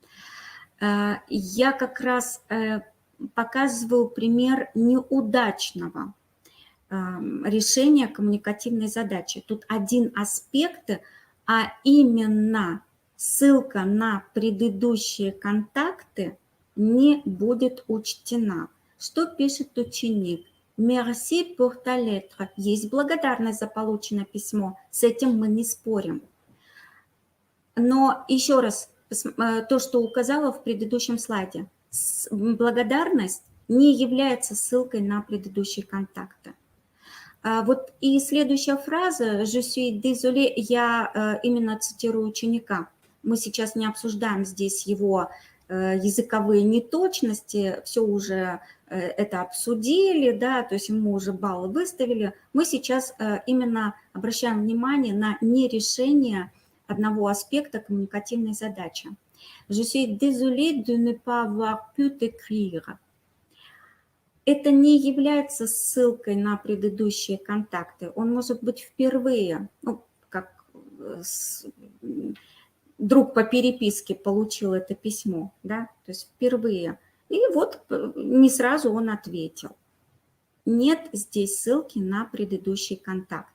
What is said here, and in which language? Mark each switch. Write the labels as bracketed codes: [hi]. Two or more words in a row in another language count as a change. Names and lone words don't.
[ru] Я как раз показываю пример неудачного решения коммуникативной задачи. Тут один аспект, а именно ссылка на предыдущие контакты не будет учтена. Что пишет ученик? [fr] Merci pour ta lettre. [ru] Есть благодарность за полученное письмо. С этим мы не спорим. Но еще раз, то, что указала в предыдущем слайде, благодарность не является ссылкой на предыдущие контакты. Вот и следующая фраза [fr] «Je suis désolé», [ru] я именно цитирую ученика. Мы сейчас не обсуждаем здесь его языковые неточности, все уже это обсудили, да, то есть ему уже баллы выставили. Мы сейчас именно обращаем внимание на нерешение одного аспекта коммуникативной задачи. [fr] «Je suis désolé de ne pas avoir pu t'écrire». [ru] Это не является ссылкой на предыдущие контакты. Он может быть впервые, ну, как друг по переписке получил это письмо, да, то есть впервые. И вот не сразу он ответил. Нет здесь ссылки на предыдущий контакт.